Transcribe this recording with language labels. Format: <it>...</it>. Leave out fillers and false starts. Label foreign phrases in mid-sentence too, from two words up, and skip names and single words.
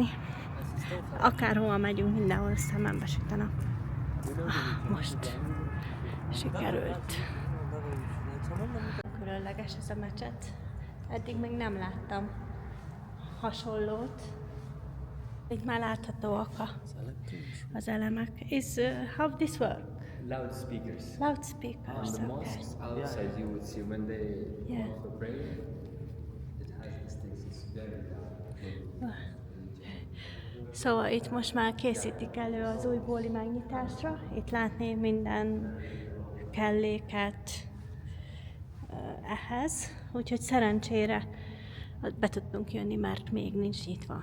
<hu>Akárhova megyünk, mindenhol szemembe süt a nap. Most sikerült. Különleges ez a mecset. Eddig még nem láttam hasonlót. Itt már láthatóak az elemek.</hu> <en>How this work? Loudspeakers. Loudspeakers, On the okay. mosques outside, you would see when they Yeah. offer prayer, it has these things. It's very loud.</en> <hu>Szóval itt most már készítik elő az új bóli megnyitásra. Itt látni minden kelléket ehhez. Úgyhogy szerencsére be tudtunk jönni, mert még nincs nyitva.</hu>